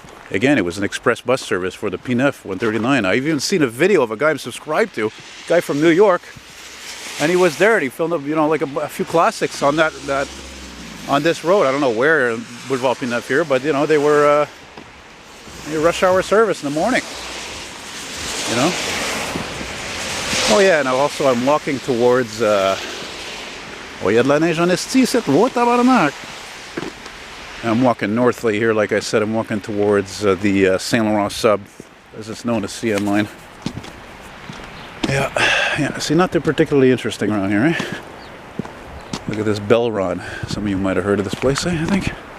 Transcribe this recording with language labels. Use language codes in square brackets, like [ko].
[en] Again, it was an express bus service for the P9 139. I've even seen a video of a guy I'm subscribed to, a guy from New York, and he was there and he filmed up, you know, like a few classics on on this road. I don't know where in Boulevard P9 here, but you know, they were rush hour service in the morning. You know. Oh yeah, and also I'm walking towards. [fr] Oh, il y a de la neige en esti, c'est beau tabarnak. [en] I'm walking northly here, like I said. I'm walking towards the Saint Laurent sub, as it's known as CN line. Yeah. See, not too particularly interesting around here, eh? Look at this bell rod. Some of you might have heard of this place, I think.